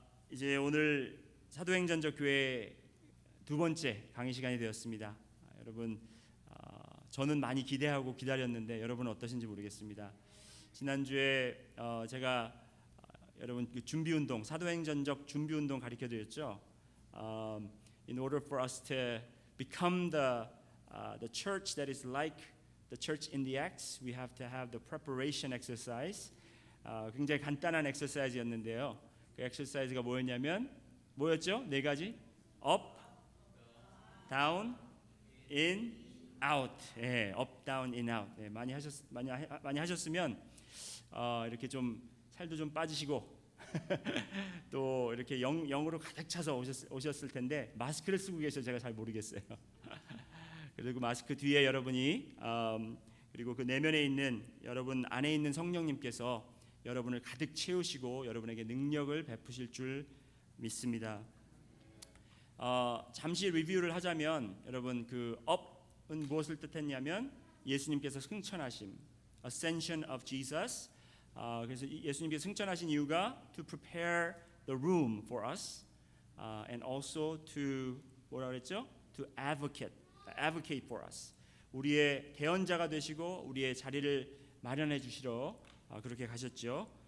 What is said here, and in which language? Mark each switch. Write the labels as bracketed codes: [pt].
[ko] 이제 오늘 사도행전적 교회 두 번째 강의 시간이 되었습니다. 여러분, 저는 많이 기대하고 기다렸는데 여러분은 어떠신지 모르겠습니다. 지난주에 제가 여러분 그 준비운동, 사도행전적 준비운동 가르쳐드렸죠. [en] In order for us to become the church that is like the church in the Acts, we have to have the preparation exercise. [ko] 굉장히 간단한 엑서사이즈였는데요. 그 엑서사이즈가 뭐였죠? 네 가지. up, down, in, out. 예, up, down, in, out. 예, 많이 하셨으면 이렇게 좀 살도 좀 빠지시고 또 이렇게 영으로 가득 차서 오셨을 텐데 마스크를 쓰고 계셔서 제가 잘 모르겠어요. 그리고 마스크 뒤에 여러분이 그리고 그 내면에 있는 여러분 안에 있는 성령님께서 여러분을 가득 채우시고 여러분에게 능력을 베푸실 줄 믿습니다. 잠시 리뷰를 하자면 여러분 그 up은 무엇을 뜻했냐면 예수님께서 승천하심, [en] ascension of Jesus. [ko] 그래서 예수님께서 승천하신 이유가 [en] to prepare the room for us, and also to [ko] 뭐라 그랬죠? [en] To advocate for us. [ko] 우리의 대언자가 되시고 우리의 자리를 마련해 주시러 그렇게 가셨죠.